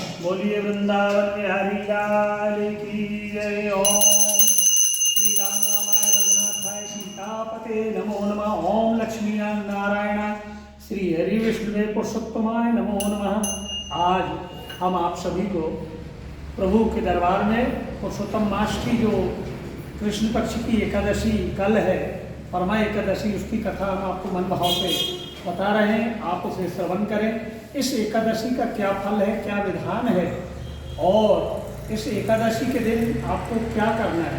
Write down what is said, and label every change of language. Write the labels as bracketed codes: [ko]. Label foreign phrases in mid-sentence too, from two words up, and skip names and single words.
[hi] बोलिए वृंदावन बिहारी लाल की जय। [sa] ओम श्री राम रामाय रघुनाथाय सीतापते नमो नमः। ओम लक्ष्मी नारायण श्री हरि विष्णुदेव पुरुषोत्तमाय नमो नमः। [hi] आज हम आप सभी को प्रभु के दरबार में पुरुषोत्तम मास की जो कृष्ण पक्ष की एकादशी कल है, परमा एकादशी, उसकी कथा हम आपको मन भाव से बता रहे हैं। आप उसे श्रवण करें। इस एकादशी का क्या फल है, क्या विधान है और इस एकादशी के दिन आपको क्या करना है।